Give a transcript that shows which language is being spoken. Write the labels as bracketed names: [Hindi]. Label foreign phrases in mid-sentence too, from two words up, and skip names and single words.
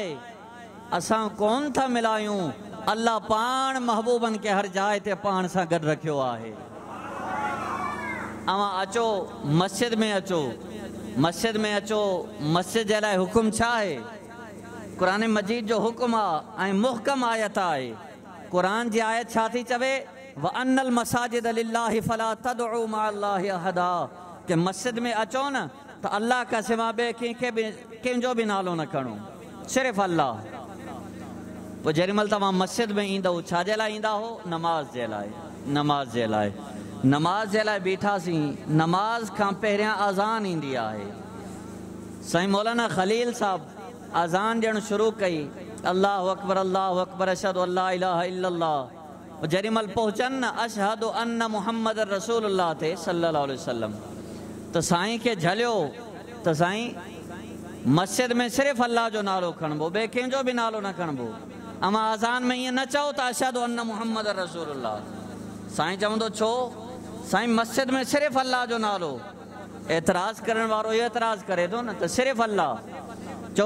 [Sindhi] असां कोन था मिलायूं, अल्लाह पाण महबूबन के हर जाइ ते पाण सां गॾु रखियो आहे। अवां अचो मस्जिद में अचो, मस्जिद में अचो, मस्जिद जे लाइ हुकुम छा आहे? क़ुरान मजीद जो हुकुम आहे ऐं मुहकम आयत आहे। क़ुरान जी आयत छा थी चवे? [Arabic] وأن المساجد لله فلا تدعوا مع الله أحدا, [Sindhi] के मस्जिद में अचो न त अल्लाह का सिवा ॿिए कंहिंखे बि कंहिंजो बि नालो न खणो, सिर्फ़ु अल्लाह। पोइ जेॾीमहिल तव्हां मस्जिद में ईंदव छाजे लाइ ईंदा हो? नमाज़ जे लाइ। नमाज़ जे लाइ, नमाज़ जे लाइ बीठासीं। नमाज़ खां पहिरियां अज़ान ईंदी आहे। साईं मौलाना खलील साहब अज़ान ॾियणु शुरू कई, [Arabic] الله أكبر أشهد أن لا إله إلا الله. [Sindhi] जेॾीमहिल पहुचनि न [Arabic] أشهد أن محمدا رسول الله [Sindhi] ते [Arabic] صلى الله عليه وسلم, [Sindhi] त साईं खे झलियो त साईं मस्जिद में सिर्फ़ु अल्लाह जो नालो खणबो, ॿिए कंहिंजो बि नालो न खणबो। अमां अज़ान में ईअं न चओ त [Arabic] أشهد أن محمدا رسول الله. [Sindhi] साईं चवंदो छो? साईं मस्जिद में सिर्फ़ु अल्लाह जो नालो। एतिराज़ करण वारो इहो एतिराज़ करे थो न त सिर्फ़ु अल्लाह चओ।